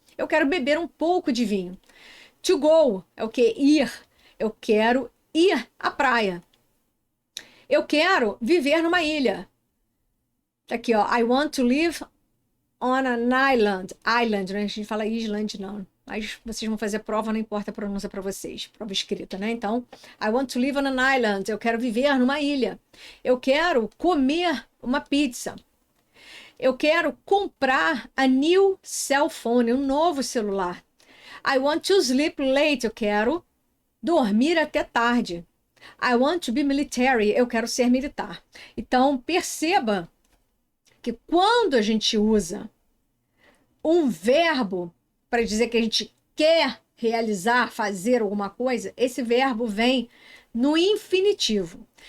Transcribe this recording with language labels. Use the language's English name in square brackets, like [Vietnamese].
[Portuguese] Eu quero beber um pouco de vinho. To go é o que? Ir. Eu quero ir à praia. Eu quero viver numa ilha. Tá aqui, ó. [English] I want to live on an island. [Portuguese] Island, né? A gente fala island, não. Mas vocês vão fazer prova, não importa a pronúncia para vocês. Prova escrita, né? [English] Então, I want to live on an island. [Portuguese] Eu quero viver numa ilha. Eu quero comer uma pizza. Eu quero comprar [English] a new cell phone, [Portuguese] um novo celular. [English] I want to sleep late. [Portuguese] Eu quero dormir até tarde. [English] I want to be military. [Portuguese] Eu quero ser militar. Então, perceba que quando a gente usa um verbo para dizer que a gente quer realizar, fazer alguma coisa, esse verbo vem no infinitivo.